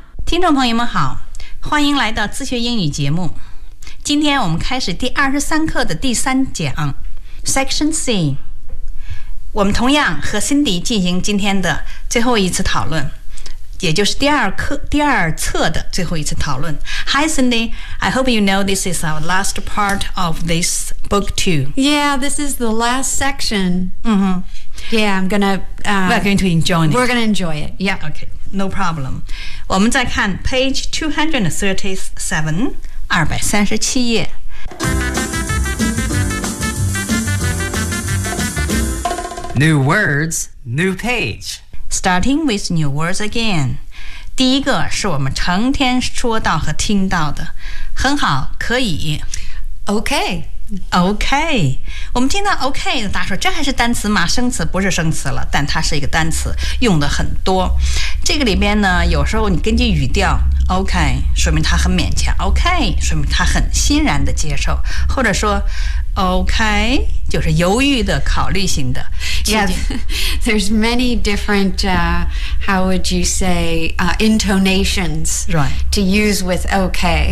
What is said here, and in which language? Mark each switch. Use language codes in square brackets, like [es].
[zh] 听众朋友们好，欢迎来到自学英语节目。今天我们开始第23课的第三讲 Section C。我们同样和 Cindy 进行今天的最后一次讨论，也就是第二册的最后一次讨论。 [en] Hi Cindy, I hope you know this is our last part of this book two. Yeah, this is the last section. Mm-hmm. Yeah, I'm gonna... We're going to enjoy it. Yeah. Okay, no problem. [zh] 我们再看 page 237237页。 [en] New words, new page. Starting with new words again. [zh] 第一个是我们成天说到和听到的，很好，可以。 [en] Okay. [zh] Okay. 我们听到 okay， 大家说这还是单词吗？生词不是生词了，但它是一个单词，用的很多。这个里边呢，有时候你根据语调。OK， 说明他很勉强。 OK， 说明他很欣然的接受，或者说 ，OK， 就是犹豫的、考虑性的。 [en] Yeah, there's many different intonations to use with OK.